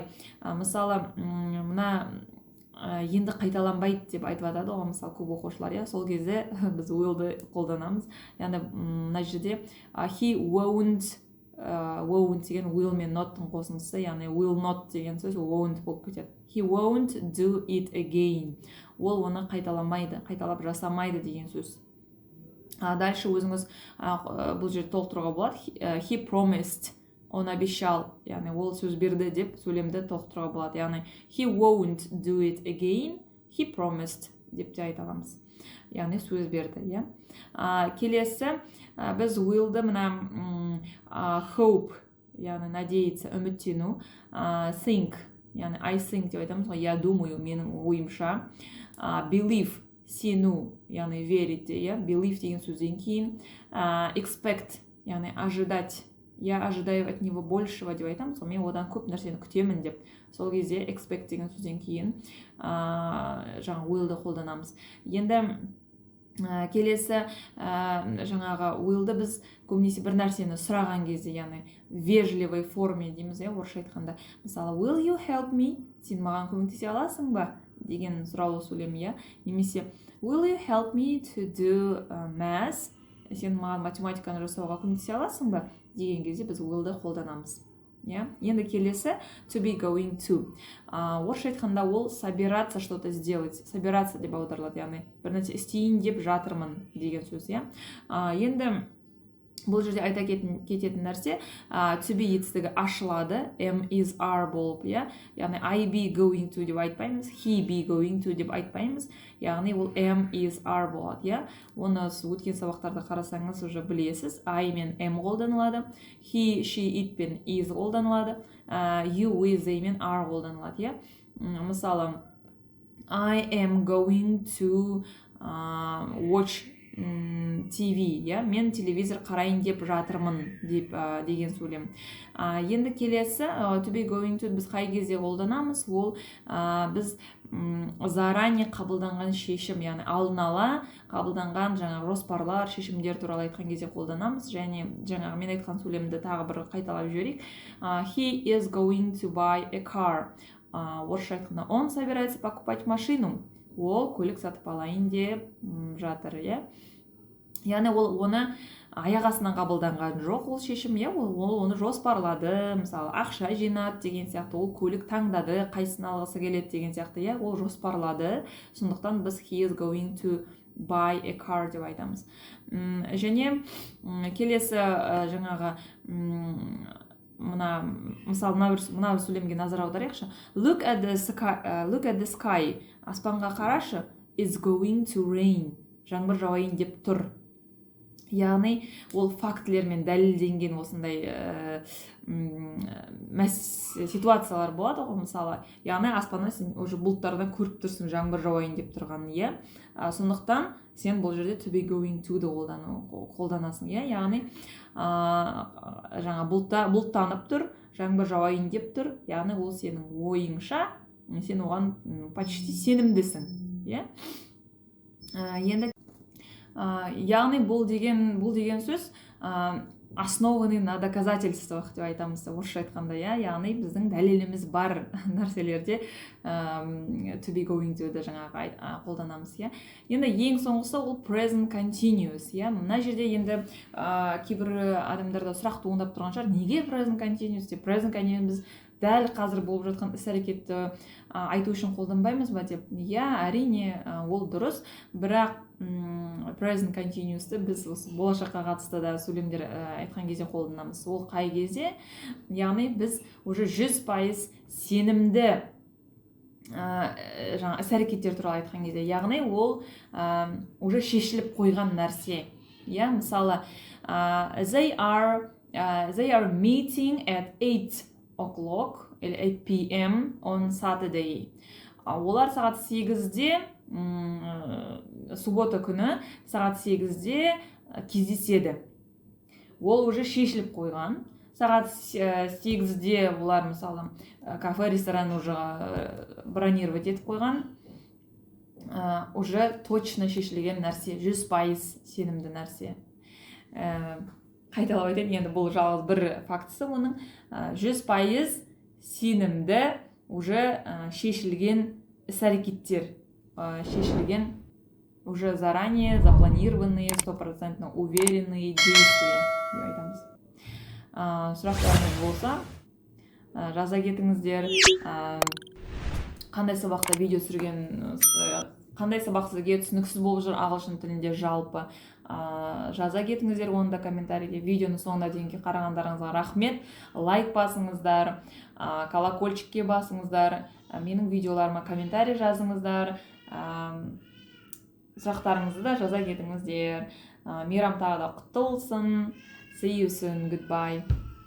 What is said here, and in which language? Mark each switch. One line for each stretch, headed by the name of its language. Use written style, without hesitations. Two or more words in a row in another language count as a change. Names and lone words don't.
Kazakh: Мысалы, мына енді қайталанбайды деп айтып жатады ғой, мысалы көп оқушылар, сол кезде біз will'ды қолданамыз. Яғни мына жерде
English: he won't
Kazakh: деген will мен not'тың қосындысы, яғни
English: will not
Kazakh: деген сөз won't болып кетеді.
English: He won't do it again.
Kazakh: Ол оны қайталап жасамайды деген сөз. Дальше өзіңіз бұл жерде толықтыруға болады.
English: He promised.
Russian: Он обещал,
Kazakh: яғни ол сөз берді деп сөйлемді толықтыруға болады. Яғни
English: he won't do it again, he promised
Kazakh: деп те айта аламыз. Яғни сөз берді. Келесі, біз will'ды мына hope, яғни надеяться, үміттену, think, яғни
English: I think
Kazakh: деп айтамыз ғой,
Russian: я думаю,
Kazakh: менің ойымша, believe, сену, яғни верить, believe деген сөзден кейін, expect, яғни ожидать,
Russian: я ожидаю от него большего
Kazakh: деп айтамыз, мен одан көп нәрсені күтемін деп. Сол кезде expect деген сөзден кейін жаңағы will'ды қолданамыз. Енді келесі жаңағы will'ды біз көбінесе бір нәрсені сұраған кезде, яғни
Russian: вежливой форме
Kazakh: дейміз, орысша айтқанда. Мысалы,
English: will you help me?
Kazakh: Сен маған көмектесе аласың ба? Деген сұраулы сөйлем, немесе
English: will you help me to do math?
Kazakh: Сен маған математиканы жасауға көмектесе аласың ба? Деген кезде біз will'ды қолданамыз. Енді келесі
English: to be going to.
Kazakh: Орысша айтқанда ол
Russian: собираться что-то сделать.
Kazakh: Собираться деп аударылады, яғни бір нәрсе істейін деп жатырмын деген сөз. Енді бұл жерде айта кететін нәрсе, to be етістігі ашылады,
English: am is are
Kazakh: болып, яғни
English: I be going to
Kazakh: деп айтпаймыз,
English: he be going to
Kazakh: деп айтпаймыз, яғни ол
English: am is are
Kazakh: болады. Оны өткен сабақтарда қарасаңыз уже білесіз, I мен am қолданылады,
English: he, she, it
Kazakh: пен is қолданылады,
English: you, we, they
Kazakh: мен are қолданылады. Мысалы,
English: I am going to watch TV,
Kazakh: мен телевизор қарайын деп жатырмын деген сөйлем. Енді келесі
English: to be going to
Kazakh: біз қай кезде қолданамыз? Ол біз заранее қабылданған шешім, яғни алдын ала қабылданған жаңағы жоспарлар, шешімдер туралы айтқан кезде қолданамыз. Және жаңағы мен айтқан сөйлемді тағы бір қайталап жіберейік.
English: He is going to buy a car.
Kazakh: Орысша айтқанда
Russian: он собирается покупать машину.
Kazakh: Ол көлік сатып алайын деп жатыр, Яғни ол оны аяқ астынан қабылданған жоқ, ол шешім, ол оны жоспарлады, мысалы ақша жинады деген сияқты, ол көлік таңдады, қайсысын алғысы келеді деген сияқты, ол жоспарлады. Сондықтан біз
English: he is going to buy a car
Kazakh: деп айтамыз. Және келесі жаңағы мысалы мына бір сөйлемге назар аударайықшы.
English: Look at the sky.
Kazakh: Аспанға қарашы.
English: It's going to rain.
Kazakh: жаңбыр жауайын деп тұр. Яғни ол фактілермен дәлелденген осындай ситуациялар болады ғой, мысалы, яғни аспаннан сен уже бұлттардан көріп тұрсың жаңбыр жауайын деп тұрғанын, иә. Сондықтан сен бұл жерде
English: to be going to
Kazakh: ды қолданасың, иә. Яғни жаңа бұлттанып тұр, жаңбыр жауайын деп тұр, яғни ол сенің ойыңша, сен оған почти сенімдісің, иә. Енді яғни бұл деген сөз
Russian: основаны на доказательствах
Kazakh: деп айтамыз, орысша айтқанда, яғни біздің дәлеліміз бар нәрселерде
English: to be going to
Kazakh: ды жаңағы қолданамыз, иә. Енді ең соңғысы ол
English: present continuous,
Kazakh: иә. Мына жерде енді кейбір адамдарда сұрақ туындап тұрған шығар, неге
English: present continuous
Kazakh: деп?
English: Present continuous
Kazakh: дәл қазір болып жатқан іс-әрекетті айту үшін қолданбаймыз ба деп? Иә, әрине ол дұрыс, бірақ
English: present continuous'ты
Kazakh: біз болашаққа қатысты да сөйлемдер айтқан кезде қолданамыз. Ол қай кезде? Яғни біз уже 100% сенімді жаңа іс-әрекеттер туралы айтқан кезде, яғни ол уже шешіліп қойған нәрсе. Иә, мысалы,
English: they are meeting at 8 o'clock, 8 p.m. on Saturday.
Kazakh: Олар сағат 8-де, суббота күні сағат 8-де кездеседі. Ол уже шешіліп қойған. Сағат 8-де олар, мысалы, кафе, ресторан уже бронировать етіп қойған.
Russian: Уже точно
Kazakh: шешілген нәрсе, 100% сенімді нәрсе. Қайталап айтайын, енді бұл жалғыз бір фактісі оның. 100% сенімді уже шешілген іс-әрекеттер, шешілген
Russian: уже заранее запланированные, 100% уверенные действия
Kazakh: деп айтамыз. Сұрақтарыңыз болса, жаза кетіңіздер. Қандай сабақта видео түсірген, қандай сабақ сізге түсініксіз болып жүр ағылшын тілінде жалпы, жаза кетіңіздер оны да комментарийде. Видеоны соңына дейінге қарағандарыңызға рахмет. Лайк басыңыздар, колокольчикке басыңыздар, менің видеоларыма комментарий жазыңыздар, сұрақтарыңызды да жаза кетіңіздер. Мейрам тағы да құтты болсын.
English: See you soon. Goodbye.